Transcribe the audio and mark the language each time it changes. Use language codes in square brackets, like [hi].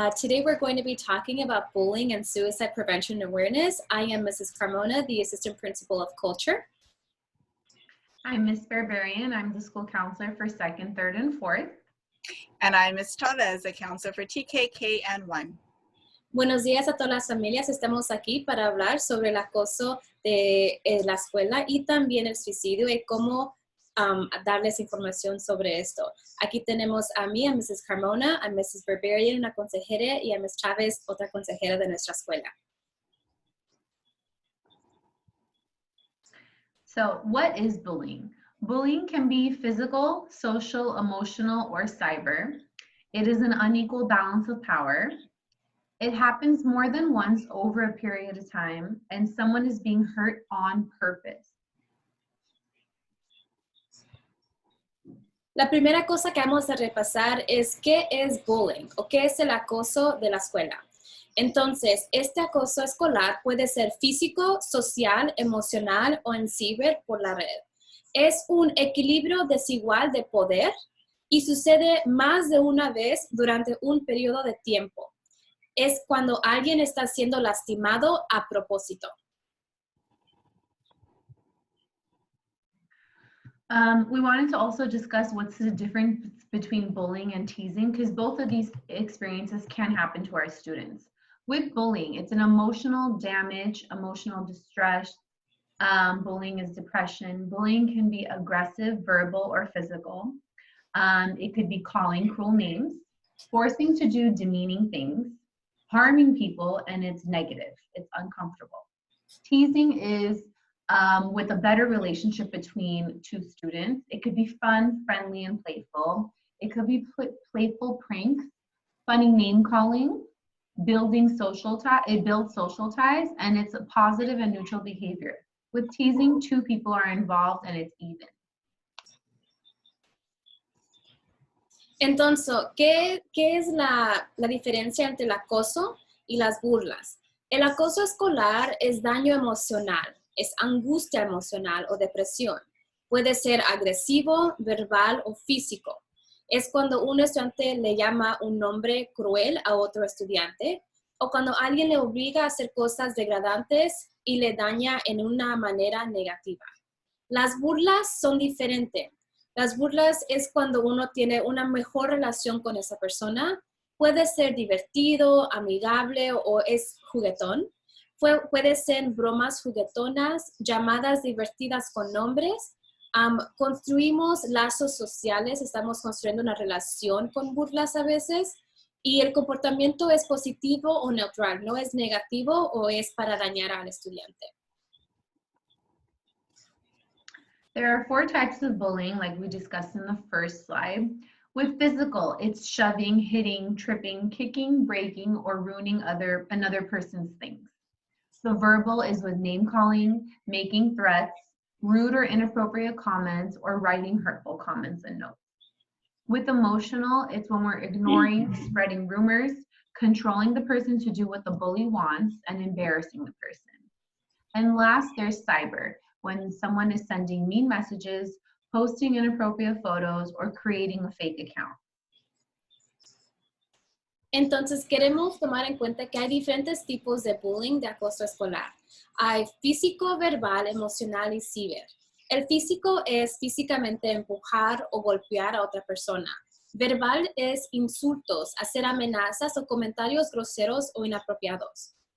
[en] Today we're going to be talking about bullying and suicide prevention awareness. I am Mrs. Carmona, the Assistant Principal of Culture. I'm Ms. Barbarian. I'm the school counselor for 2nd, 3rd, and 4th. And I'm Ms. Torres, the counselor for TK, K, and 1. [es] Buenos días a todas las familias. Estamos aquí para hablar sobre el acoso de la escuela y también el suicidio y cómo darles información sobre esto. Aquí tenemos a mí, a Mrs. Carmona, a Mrs. Barbarian, una consejera, y a Ms. Chávez, otra consejera de nuestra escuela. [en] So, what is bullying? Bullying can be physical, social, emotional, or cyber. It is an unequal balance of power. It happens more than once over a period of time, and someone is being hurt on purpose. [es] La primera cosa que vamos a repasar es qué es bullying o qué es el acoso de la escuela. Entonces, este acoso escolar puede ser físico, social, emocional o en ciber por la red. Es un equilibrio desigual de poder y sucede más de una vez durante un periodo de tiempo. Es cuando alguien está siendo lastimado a propósito. [en] We wanted to also discuss what's the difference between bullying and teasing, because both of these experiences can happen to our students. With bullying, it's an emotional damage, emotional distress. Bullying is depression. Bullying can be aggressive, verbal, or physical. It could be calling cruel names, forcing to do demeaning things, harming people, and it's negative. It's uncomfortable. Teasing is with a better relationship between two students. It could be fun, friendly, and playful. It could be playful pranks, funny name calling, building social ties. It builds social ties, and it's a positive and neutral behavior. With teasing, two people are involved and it's even. [es] Entonces, ¿qué es la diferencia entre el acoso y las burlas? El acoso escolar es daño emocional, es angustia emocional o depresión. Puede ser agresivo, verbal o físico. Es cuando un estudiante le llama un nombre cruel a otro estudiante o cuando alguien le obliga a hacer cosas degradantes y le daña en una manera negativa. Las burlas son diferentes. Las burlas es cuando uno tiene una mejor relación con esa persona. Puede ser divertido, amigable o es juguetón. Puede ser bromas juguetonas, llamadas divertidas con nombres. Construimos lazos sociales, estamos construyendo una relación con burlas a veces. Y el comportamiento es positivo o neutral, no es negativo o es para dañar al estudiante. [en] There are 4 types of bullying, like we discussed in the first slide. With physical, it's shoving, hitting, tripping, kicking, breaking, or ruining another person's things. The verbal is with name calling, making threats, rude or inappropriate comments, or writing hurtful comments and notes. With emotional, it's when we're ignoring, spreading rumors, controlling the person to do what the bully wants, and embarrassing the person. And last, there's cyber, when someone is sending mean messages, posting inappropriate photos, or creating a fake account. [es] Entonces, queremos tomar en cuenta que hay diferentes tipos de bullying de acoso escolar. Hay físico, verbal, emocional y ciber. El físico es físicamente empujar o golpear a otra persona. Verbal es insultos, hacer amenazas o comentarios groseros o inapropiados.